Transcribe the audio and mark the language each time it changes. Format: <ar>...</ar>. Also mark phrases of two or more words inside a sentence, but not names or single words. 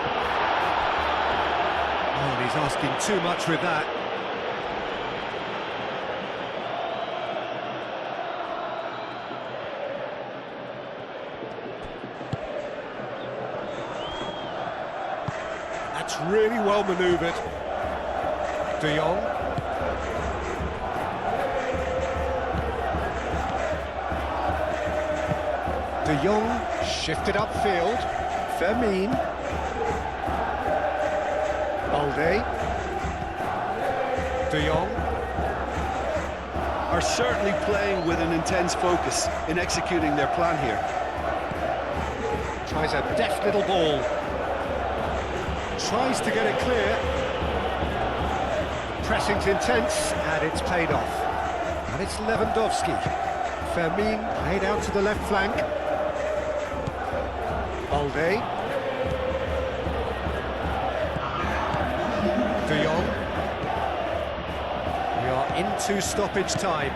<en>Oh, and he's asking too much with that. That's really well manoeuvred. De Jong. De Jong shifted upfield. Fermin. Balde. De Jong. Are certainly playing with an intense focus in executing their plan here. Tries a deft little ball. Tries to get it clear. Pressing's intense, and it's paid off. And it's Lewandowski. Fermin played out to the left flank. Balde. De Jong. We are into stoppage time.</en>